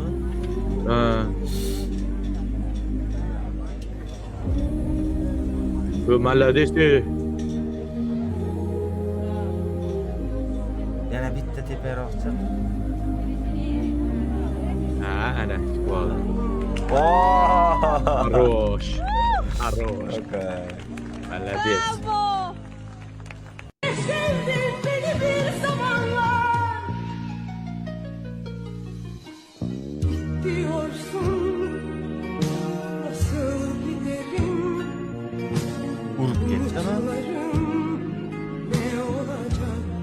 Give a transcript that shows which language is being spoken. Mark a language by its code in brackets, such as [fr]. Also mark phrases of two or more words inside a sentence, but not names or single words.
[ru] Ha. Молодец. [uz] Yana bitta teparoq chiq. Ha, ana chiqib Oh! [ru] Хорош. Хорош. Okay. Молодец. [tr] Sevdin beni bir zamanlar. Diyorsun nasıl giderim? Urup geçti ama. Umutlarım ne olacak?